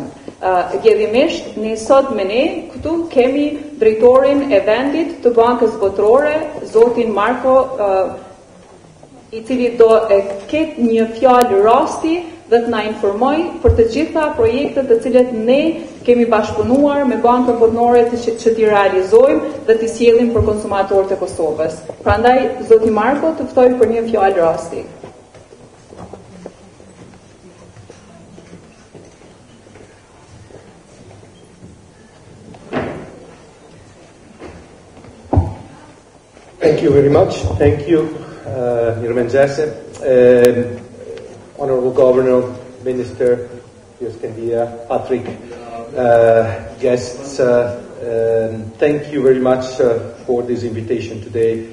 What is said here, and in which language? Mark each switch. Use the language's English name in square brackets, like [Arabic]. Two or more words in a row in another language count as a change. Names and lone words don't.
[Albanian] Gjedhimisht, ne sot me ne këtu kemi drejtorin e vendit të Bankës Botërore, zotin Marko, i cili do e ketë një fjalë rasti dhe të na informoj për të gjitha projektet të cilet ne kemi bashkëpunuar me Bankën Botërore që t'i realizojmë dhe t'i sjellim për konsumatorët e Kosovës. Prandaj, zoti Marko, të ftoj për një fjalë rasti. [English] Thank you very much. Thank you, Mirëmëngjese, Honorable Governor, Minister, Patrick, guests, thank you very much for this invitation today.